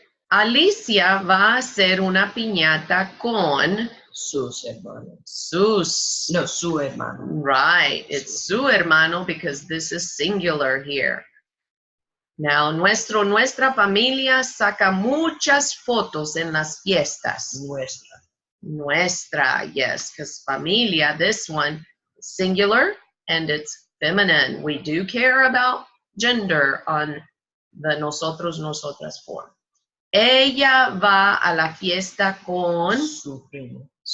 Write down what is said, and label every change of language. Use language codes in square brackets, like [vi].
[es] Alicia va a hacer una piñata con sus hermanos. Su hermano. [en] Right, it's [es] su hermano [en] because this is singular here. Now, [es] nuestra familia saca muchas fotos en las fiestas. [en] Nuestra, yes, because familia, this one, singular and it's feminine. We do care about gender on the nosotros, nosotras form. [es] Ella va a la fiesta con su primo.